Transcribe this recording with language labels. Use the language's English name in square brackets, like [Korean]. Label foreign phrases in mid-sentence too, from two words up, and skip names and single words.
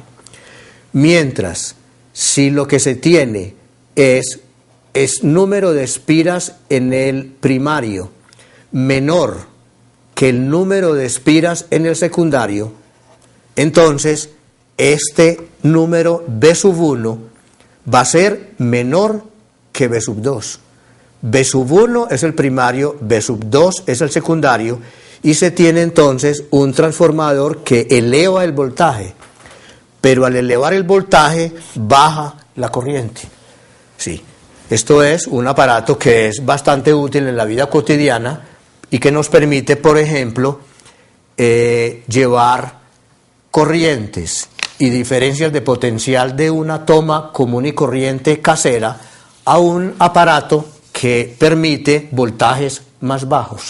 [Spanish] Mientras, si lo que se tiene es número de espiras en el primario menor que el número de espiras en el secundario, entonces este número V sub 1 va a ser menor que V sub 2. V sub 1 es el primario, V sub 2 es el secundario, y se tiene entonces un transformador que eleva el voltaje, pero al elevar el voltaje baja la corriente. Sí, esto es un aparato que es bastante útil en la vida cotidiana y que nos permite, por ejemplo, llevar corrientes y diferencias de potencial de una toma común y corriente casera a un aparato que permite voltajes más bajos.